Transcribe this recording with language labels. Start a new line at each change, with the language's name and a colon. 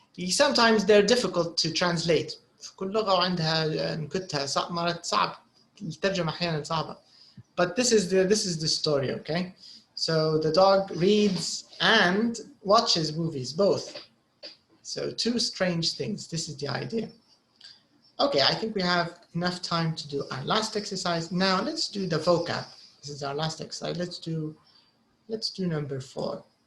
English: Sometimes they're difficult to translate.
Arabic: كل لغة وعندها نكتها، مرات صعب الترجمة أحيانا صعبة.
English: But this is the story, okay? So the dog reads and watches movies, both. So two strange things. This is the idea. Okay, I think we have enough time to do our last exercise. Now let's do the vocab. This is our last exercise. Let's do number 4.